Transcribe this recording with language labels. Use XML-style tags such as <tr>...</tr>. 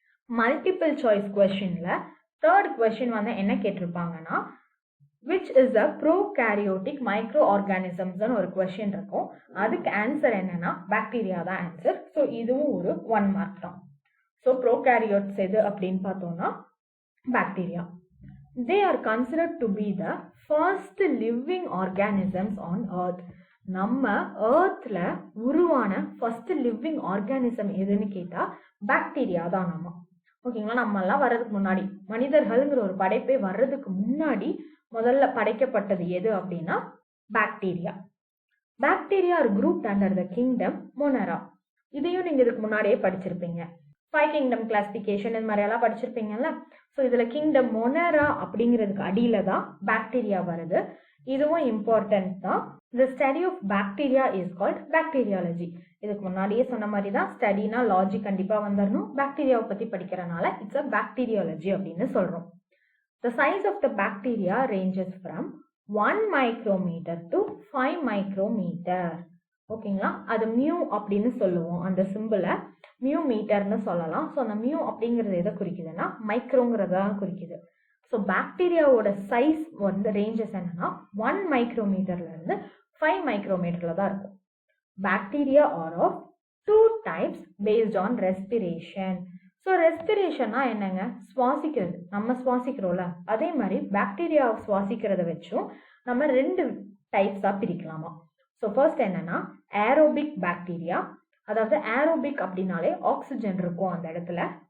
<ta>Multiple choice கொஸ்டின்ல 3rd question வந்து என்ன கேட்டிருப்பாங்கன்னா,</ta> <en>which is a prokaryotic microorganisms</en> <ta>ஒரு கொஸ்டின் இருக்கும். அதுக்கு ஆன்சர் என்னன்னா பாக்டீரியா தான் ஆன்சர். ஸோ இதுவும் ஒரு 1 மார்க் தான். ஸோ ப்ரோகாரியோட்ஸ் எது அப்படின்னு பார்த்தோம்னா bacteria.</ta> <en>They are considered to be the first living organisms on earth.</en> <ta>நம்ம earthல உருவான ஃபர்ஸ்ட் லிவிங் ஆர்கானிசம் எதுன்னு கேட்டா பாக்டீரியா தான். நம்ம ஓகேங்களா, நம்ம எல்லாம் வர்றதுக்கு முன்னாடி, மனிதர்கள்ங்கிற ஒரு படைப்பே வர்றதுக்கு முன்னாடி முதல்ல படைக்கப்பட்டது எது அப்படின்னா bacteria.</ta> <en>Bacteria are grouped under the kingdom Monera.</en> <ta>இதையும் நீங்க இதுக்கு முன்னாடியே படிச்சிருப்பீங்க. 5 கிங்டம் கிளாசிபிகேஷன் இது மாதிரி எல்லாம் படிச்சிருப்பீங்கல்ல. ஸோ இதுல கிங்டம் மொனரா அப்படிங்கிறதுக்கு அடியில தான் பாக்டீரியா வருது. இதுவும் இம்பார்ட்டன்ட் தான்.</ta> <en>The study of bacteria is called bacteriology.</en> <ta>இதுக்கு முன்னாடியே சொன்ன மாதிரி தான், ஸ்டடினா லாஜிக் கண்டிப்பா வந்துடணும். பாக்டீரியாவை பத்தி படிக்கிறனால</ta> <en>it's a bacteriology</en> <ta>அப்படின்னு சொல்றோம்.</ta> <en>The size of the bacteria ranges from 1 micrometer to 5 micrometer.</en> <ta>ஓகேங்களா, அது மியூ அப்படின்னு சொல்லுவோம். அந்த சிம்பிளை மியூ மீட்டர்னு சொல்லலாம். ஸோ அந்த மியூ அப்படிங்கிறது எதை குறிக்குதுன்னா மைக்ரோங்கிறதா குறிக்குது. ஸோ பாக்டீரியாவோட சைஸ் வந்து ரேஞ்சஸ் என்னன்னா 1 மைக்ரோமீட்டர்ல இருந்து 5 மைக்ரோமீட்டர்ல தான் இருக்கும்.</ta> <en>Bacteria are of 2 types based on respiration.</en> <ta>So ரெஸ்பிரேஷன்னா என்னங்க, சுவாசிக்கிறது. நம்ம சுவாசிக்கிறோம்ல, அதே மாதிரி பாக்டீரியாவை சுவாசிக்கிறத வச்சும் நம்ம 2 டைப்ஸா பிரிக்கலாமா. ஸோ ஃபர்ஸ்ட் என்னன்னா ஏரோபிக் பாக்டீரியா. அதாவது ஏரோபிக் அப்படின்னாலே ஆக்சிஜன் இருக்கும் அந்த இடத்துல.</ta>